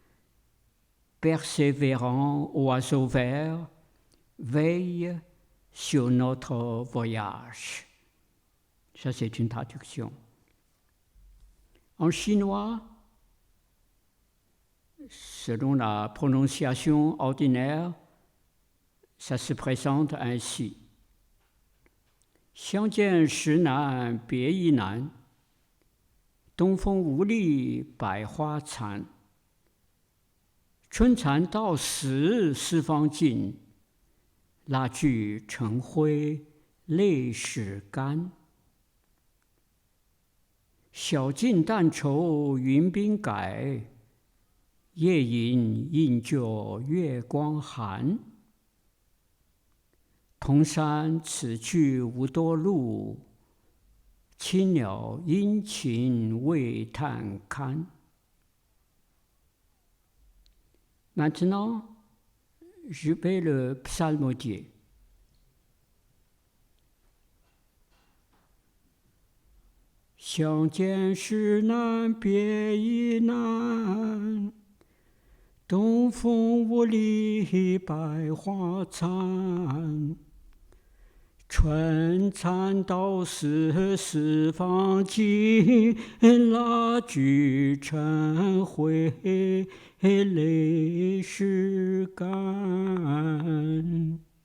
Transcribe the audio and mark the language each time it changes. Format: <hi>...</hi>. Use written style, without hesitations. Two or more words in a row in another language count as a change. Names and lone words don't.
<fr>Persévérant oiseau vert, veille sur notre voyage. Ça, c'est une traduction. En chinois, selon la prononciation ordinaire, ça se présente ainsi.</fr> <zh>相见时难别亦难，东风无力百花残。春蚕到死丝方尽，蜡炬成灰泪始干。晓镜但愁云鬓改，夜饮应觉月光寒。蓬山此去无多路，青鸟殷勤为探看。</zh> <fr>Maintenant, je vais le psalmodier.</fr> <zh>« 相见时难别亦难，东风无力百花残。春蚕到死丝方尽，蜡炬成灰泪始干。</zh>